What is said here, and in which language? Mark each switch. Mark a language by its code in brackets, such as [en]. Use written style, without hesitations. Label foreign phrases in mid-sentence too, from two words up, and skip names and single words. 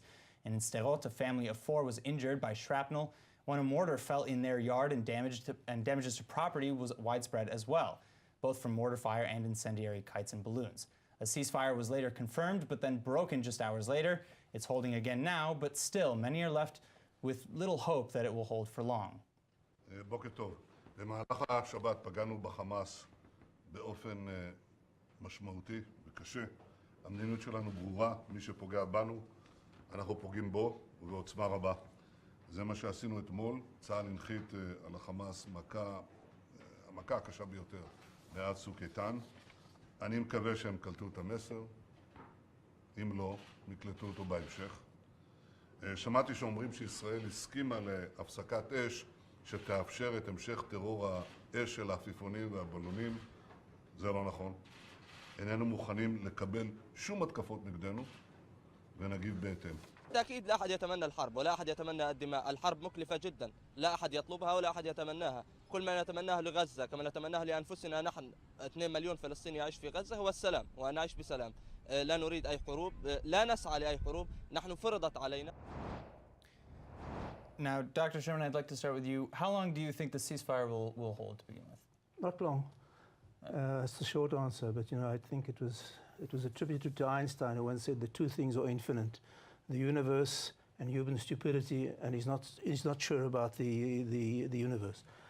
[en] And in Sderot, a family of 4 was injured by shrapnel when a mortar fell in their yard, and damages to property was widespread as well, both from mortar fire and incendiary kites and balloons. A ceasefire was later confirmed, but then broken just hours later. It's holding again now, but still, many are left with little hope that it will hold for long. [he] בוקר טוב. במהלך השבת פגענו בחמאס באופן משמעותי וקשה. המדיניות שלנו ברורה, מי שפוגע בנו, אנחנו פוגעים בו ובעוצמה רבה. זה מה שעשינו אתמול. צה"ל הנחית על החמאס המכה הקשה ביותר מאז צוק איתן. אני מקווה שהם קלטו את המסר. אם לא, נקלטו אותו בהמשך. שמעתי שאומרים שישראל הסכימה להפסקת אש שתאפשר את המשך טרור האש של העפיפונים והבלונים. זה לא נכון. איננו מוכנים לקבל שום התקפות נגדנו [ar] ونجيب بيتين. بالتأكيد لا أحد يتمنى الحرب ولا أحد يتمنى الدماء، الحرب مكلفة جدا، لا أحد يطلبها ولا أحد يتمناها، كل ما نتمناه لغزة كما نتمناه لأنفسنا نحن 2 مليون فلسطيني يعيش في غزة هو السلام، وأن نعيش بسلام. لا نريد أي حروب، لا نسعى لأي حروب، نحن فرضت علينا. [en] Now, Dr. Sherman, I'd like to start with you. How long do you think the ceasefire will hold to begin with? Not long. It's a short answer, but I think it was attributed to Einstein, who once said the 2 things are infinite: the universe and human stupidity, and he's not sure about the universe.